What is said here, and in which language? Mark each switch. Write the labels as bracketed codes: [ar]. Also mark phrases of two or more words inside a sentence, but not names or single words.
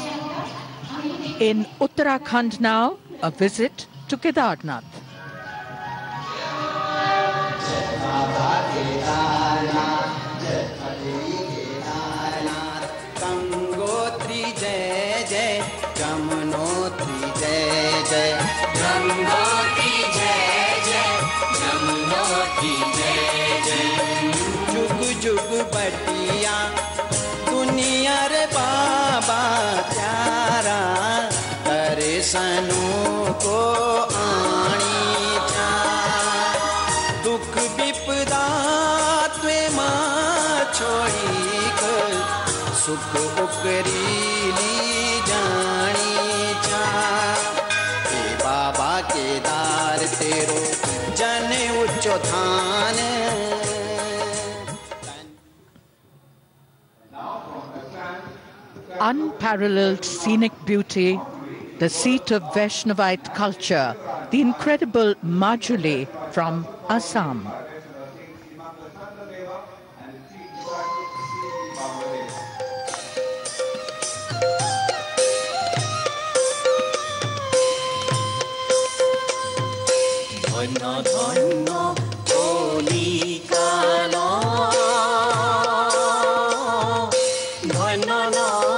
[en] In Uttarakhand now, a visit to Kedarnath. [hi] गंगोत्री जय जय, जमुनोत्री जय जय, गंगोत्री जय जय, जमुनोत्री जय जय. [gbm] जुग जुग बटिया दुनिया रे बाबा प्यारा दर्शनों को आनी था दुख विपदा त्वे माँ छोड़ी कर सुख उकरीली जानी चा ए बाबा केदार तेरो जन उच्चो थान [en] Unparalleled scenic beauty, the seat of Vaishnavite culture, the incredible Majuli from Assam. Dhanna dhanna Koli Kala Dhanna